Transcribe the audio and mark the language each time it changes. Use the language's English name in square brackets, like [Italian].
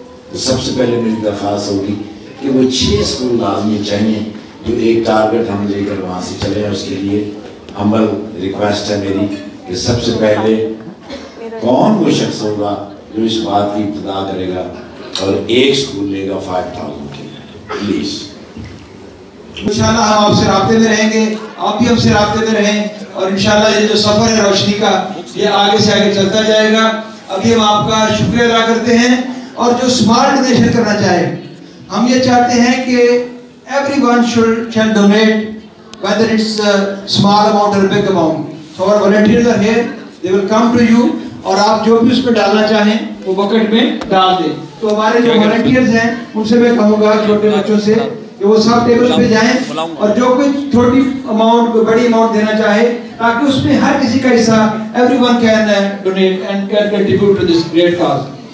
[Urdu] تو سب سے پہلے میری درخواست ہوگی کہ وہ 6 اسکول لازمی چاہیے جو ایک ٹارگٹ ہم لے کر وہاں سے چلے ہیں. اس کے لیے ہمبل ریکویسٹ ہے میری کہ سب سے پہلے کون وہ شخص ہوگا جو اس بات کی ابتدا کرے گا اور ایک اسکول لے گا 5,000 کے پلیز. انشاءاللہ ہم آپ سے رابطے میں رہیں گے, آپ بھی ہم سے رابطے میں رہیں, اور انشاءاللہ یہ جو سفر ہے روشنی کا یہ آگے سے آگے چلتا جائے گا. ابھی ہم آپ کا شکریہ ادا کرتے ہیں. اور جو اسمارٹ ڈونیشن کرنا چاہے, ہم یہ چاہتے ہیں کہ [English] everyone shall donate, whether it's a small amount or a big amount. So our volunteers are here, they will come to you, [Urdu] اور آپ جو بھی اس میں ڈالنا چاہیں وہ بکٹ میں ڈال دیں. تو ہمارے جو والنٹیئرز ہیں ان سے میں کہوں گا, چھوٹے بچوں سے, کہ وہ سب ٹیبل پہ جائیں اور جو کوئی چھوٹی اماؤنٹ کوئی بڑی اماؤنٹ دینا چاہے تاکہ اس میں ہر کسی کا حصہ [English] everyone can donate and can contribute to this great cause.